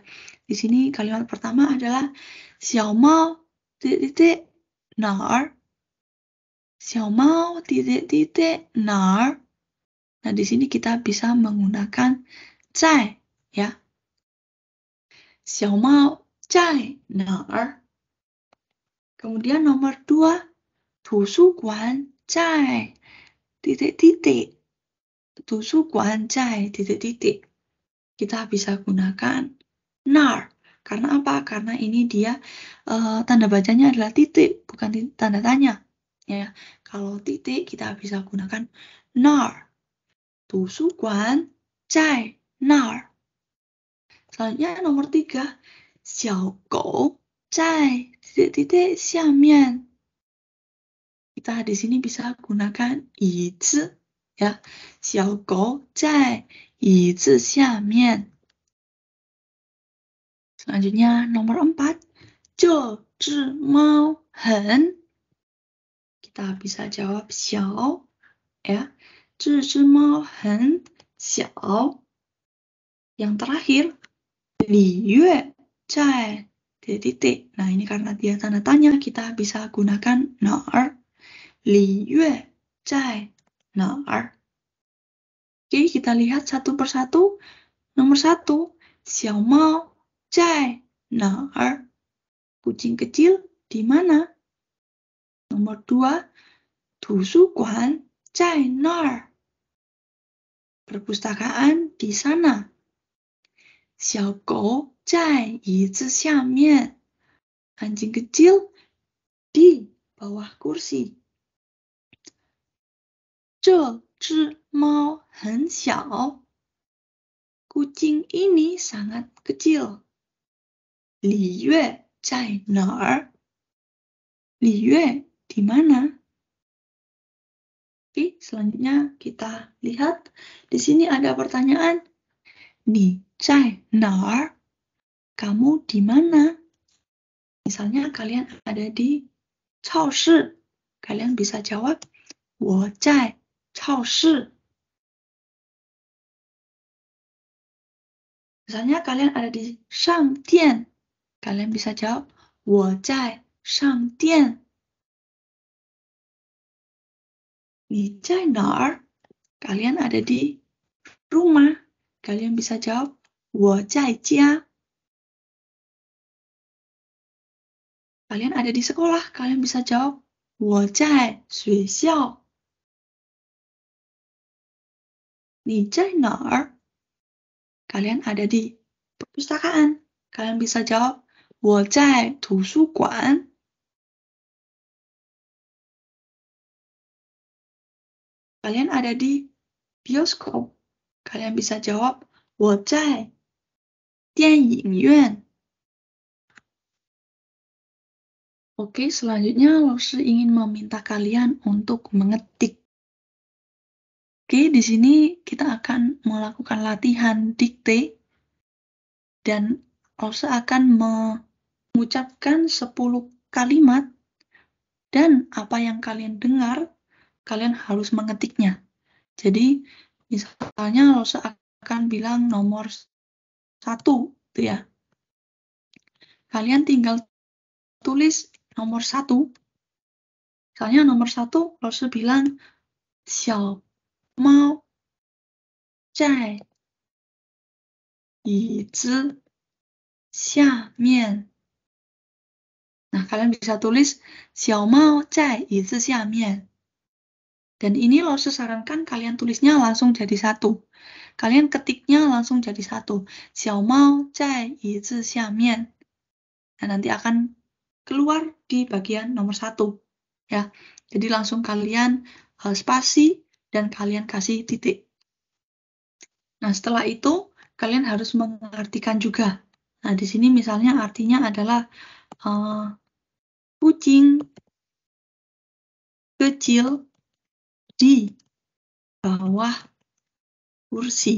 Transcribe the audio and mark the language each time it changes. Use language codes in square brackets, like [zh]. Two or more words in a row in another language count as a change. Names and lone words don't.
[id] Di sini kalimat pertama adalah Xiao Mao titik nar. Xiao Mao titik nar. Nah, di sini kita bisa menggunakan zai ya. [zh] 小猫在哪儿. [id] Kemudian nomor 2, [zh] 图书馆在 titik-titik. 图书馆在 [id] titik-titik. Kita bisa gunakan nar. Karena apa? Karena ini dia tanda bacanya adalah titik, bukan tanda tanya. Ya, kalau titik kita bisa gunakan nar. [zh] 图书馆在那儿. [id] Selanjutnya nomor 3, [zh] 小狗在 titik-titik 下面. [id] Kita di sini bisa gunakan 椅子 ya. [zh] 小狗在椅子下面. [id] Selanjutnya nomor 4, [zh] 这只猫很. [id] Kita bisa jawab 小 ya. [zh] 这只猫很小. [id] Yang terakhir, [zh] 李月在 titik-titik. [id] Nah, ini karena dia tanda tanya, kita bisa gunakan 哪儿. [zh] 李月在哪儿. [id] Oke, kita lihat satu persatu. Nomor 1, [zh] 小猫在哪儿? [id] Kucing kecil di mana? Nomor 2, [zh] 图书馆在那儿. [id] Perpustakaan di sana. [zh] 小狗在椅子下面. [id] Anjing kecil di bawah kursi. [zh] 这只猫很小. [id] Kucing ini sangat kecil. [zh] 李月在哪儿? [id] 李月 di mana? Oke, selanjutnya kita lihat. Di sini ada pertanyaan. [zh] 你在哪儿? [id] Kamu di mana? Misalnya kalian ada di 超市. Kalian bisa jawab [zh] 我在超市. [id] Misalnya kalian ada di 商店. Kalian bisa jawab, [zh] 我在上店。你在哪儿? [id] Kalian ada di rumah. Kalian bisa jawab, [zh] 我在家。 [id] Kalian ada di sekolah. Kalian bisa jawab, [zh] 我在学校。你在哪儿? [id] Kalian ada di perpustakaan. Kalian bisa jawab, [zh] 我在图书馆。 [id] Kalian ada di bioskop. Kalian bisa jawab, [zh] 我在电影院。 [id] Oke, selanjutnya Lose ingin meminta kalian untuk mengetik. Oke, di sini kita akan melakukan latihan dikte dan Lose akan mengucapkan 10 kalimat dan apa yang kalian dengar, kalian harus mengetiknya. Jadi, misalnya Lose akan bilang nomor 1, gitu ya. Kalian tinggal tulis nomor 1. Misalnya nomor 1, Lose bilang, [zh] 小猫在椅子下面. [id] Nah, kalian bisa tulis [zh] 小猫在椅子下面. [id] Dan ini Lose sarankan kalian tulisnya langsung jadi 1. Kalian ketiknya langsung jadi 1. [zh] 小猫在椅子下面. [id] Nah, nanti akan keluar di bagian nomor 1. Ya, jadi langsung kalian spasi dan kalian kasih titik. Nah, setelah itu kalian harus mengartikan juga. Nah, di sini misalnya artinya adalah kucing kecil di bawah kursi.